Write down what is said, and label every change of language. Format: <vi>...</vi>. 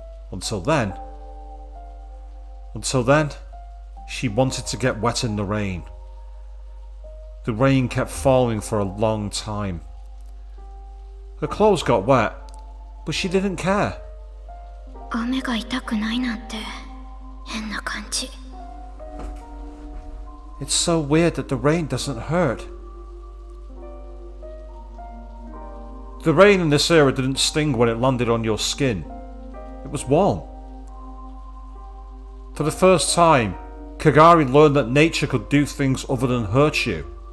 <en>Until then, she wanted to get wet in the rain. The rain kept falling for a long time. Her clothes got wet, but she didn't care.</en> <ja>雨が痛くないなんて変な感じ。</ja> <en>It's so weird that the rain doesn't hurt. The rain in this era didn't sting when it landed on your skin. It was warm. For the first time, Kagari learned that nature could do things other than hurt you.</en>